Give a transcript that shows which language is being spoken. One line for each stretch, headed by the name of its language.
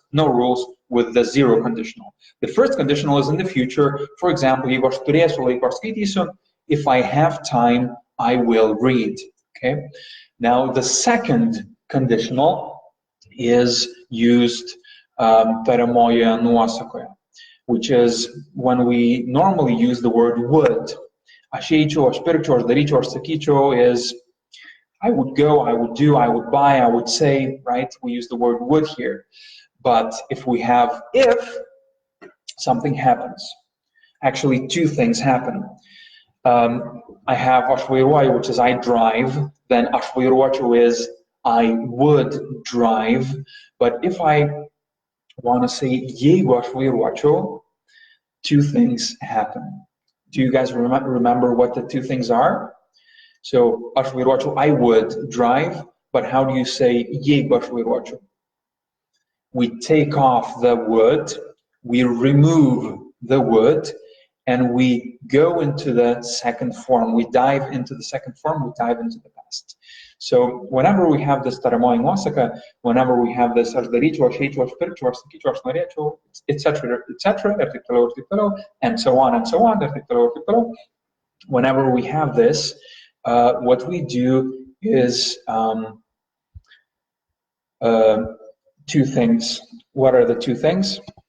English: No rules with the 0 conditional. The first conditional is in the future. For example,
Lithuanian: jeigu aš turėsiu laiko, aš skaitysiu.
English: If I have time, I will read. Okay. Now the second conditional is used
Lithuanian: tariamoje nuosakoje,
English: which is when we normally use the word would.
Lithuanian: Aš eičiau, aš pirkčiau, aš daryčiau, aš sakyčiau
English: is I would go, I would do, I would buy, I would say, right? We use the word would here. But if we have if, something happens. Actually, 2 things happen. I have
Lithuanian: aš vairuoju,
English: which is I drive. Then
Lithuanian: aš vairuočiau
English: is I would drive. But if I want to say
Lithuanian: jeigu aš vairuočiau,
English: 2 things happen. Do you guys remember what the 2 things are? So
Lithuanian: aš vairuočiau,
English: I would drive, but how do you say
Lithuanian: jeigu aš vairuočiau?
English: We take off the would, we remove the would, and we go into the second form. We dive into the second form, we dive into the past. So whenever we have this
Lithuanian: tariamoji nuosaka,
English: whenever we have this
Lithuanian: aš daryčiau, aš eičiau, aš pirkčiau, aš sakyčiau, aš norėčiau,
English: etc.,
Lithuanian: ir taip toliau,
English: and so on, ir taip toliau. Whenever we have this, what we do is 2 things. What are the 2 things?